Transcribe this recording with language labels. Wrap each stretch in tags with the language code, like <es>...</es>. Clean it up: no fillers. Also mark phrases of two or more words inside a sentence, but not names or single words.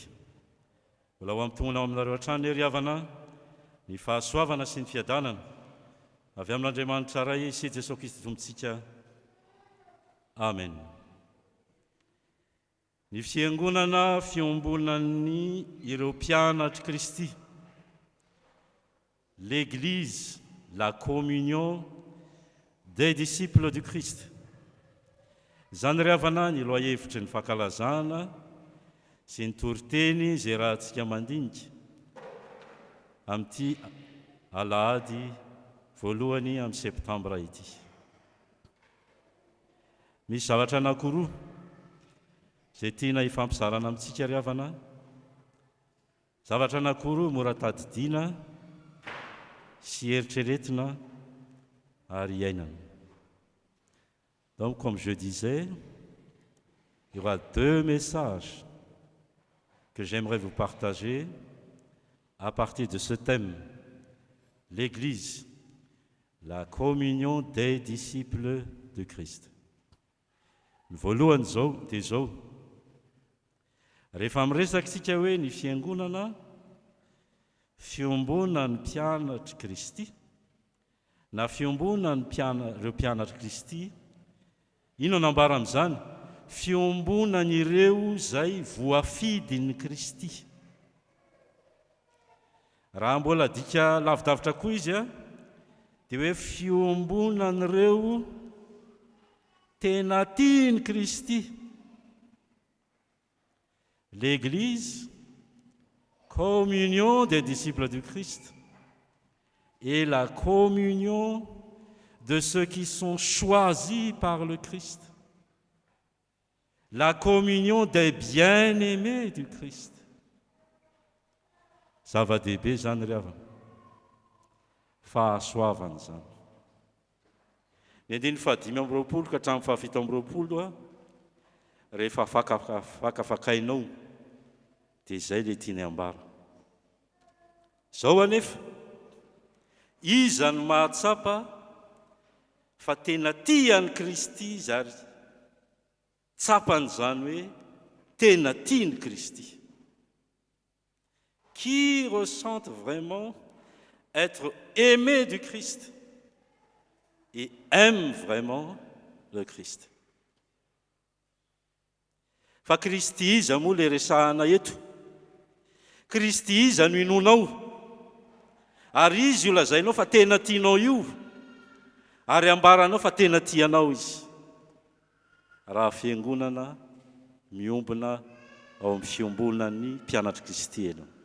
<mg>Mbola ho amintonona ao aminareo hatrany ery havana ny fahasoavana sy ny fiadanana avy amin'Andriamanitra ray sy Jesosy Kristy tompontsika. Amen. Ny fiangonana fiombonan'ny ireo mpianatry Kristy,</mg> <fr>l'Église, la communion des disciples du Christ.</fr> <mg>Izany ry havana ny loha-hevitry ny fankalazana sy ny toriteny izay rahantsika mandinika amin'ity alahady voalohany amin'ny septambra ity. Misy zavatra anankiroa izay tiana hifampizarana amintsika ry havana. Zavatra anankiroa mora tadidiana sy eritreretina ary iainana.</mg> <fr>Donc, comme je disais, il y aura 2 messages que j'aimerais vous partager à partir de ce thème, l'Église, la communion des disciples de Christ.</fr> <mg>Voalohany zao dia zao, rehefa miresaka isika hoe ny fiangonana fiombonan'ny mpianatry Kristy na fiombonan'ny ireo mpianatry Kristy, ino nambara amin'izany? Fiombonan'ireo izay voafidin'ny Kristy. Raha mbola dika lavidavitra koa izy dia hoe fiombonan'ireo tena tiany Kristy.</mg> <fr>L'Église, communion des disciples du Christ, et la communion de ceux qui sont choisis par le Christ. La communion des bien-aimés du Christ.</fr> <mg>Zava-dehibe zany ry havana. Fahasoavana zany. Ny 5:20 ka hatramin'ny 7:20 rehefa fakafakainao dia izay le tiany ambara. Zao anefa, iza ny mahatsapa fa tena tiany Kristy izy ary tsapan'izany hoe tena tiany Kristy.</mg> <fr>Qui ressentent vraiment être aimés du Christ et aiment vraiment le Christ.</fr> <mg>Fa Kristy iza moa le resahana eto. Kristy iza no inonao. Ary izy io lazainao fa tena tianao io. Ary ambaranao fa tena tianao izy. Raha fiangonana miombona ao amin'ny fiombonan'ny mpianatry Kristy ianao.</mg>